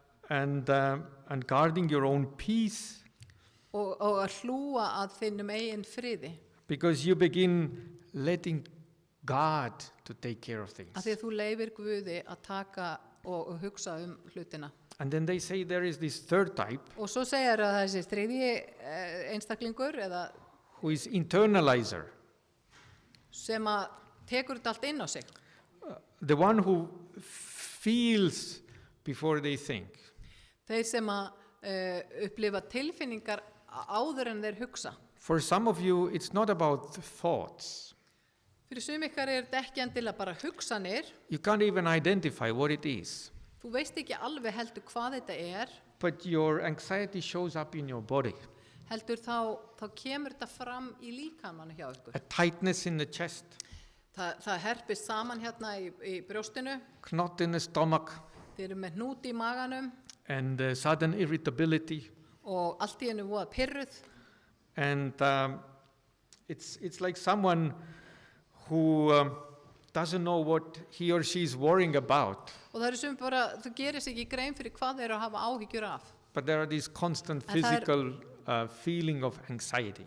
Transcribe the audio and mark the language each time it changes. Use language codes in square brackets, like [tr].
[en] And guarding your own peace, [is] Og að hlúa að þínum eigin friði. [en] because you begin letting God to take care of [is] Af [en] things. [is] því að þú leifir Guði að taka og hugsa hlutina. [en] And then they say there is this third type [is] Og svo segir að þessi þriðji einstaklingur eða [en] who is internalizer, [is] sem að tekur þetta allt inn á sig. [en] the one who feels before they think. [is] Þeir sem að upplifa tilfinningar áður en þeir hugsa. [en] For some of you, it's not about thoughts. [is] Fyrir sum ykkar þetta ekki endilega bara hugsanir. [en] You can't even identify what it is. [is] Þú veist ekki alveg heldur hvað þetta [en] But your anxiety shows up in your body. [is] heldur þá kemur þetta fram í líkamannu hjá ykkur. [en] A tightness in the chest, [is] Það herpist saman hérna í brjóstinu, [en] knot in the stomach, [is] þeir eru með hnút í maganum [en] and sudden irritability. [is] og allt í einu voða pirruð. [en] And it's like someone who doesn't know what he or she is worrying about. [is] Og það eru sum bara, þú gerir sig ekki grein fyrir hvað þeir eru að hafa áhyggjur af. [en] But there are these constant And that- physical feeling of anxiety.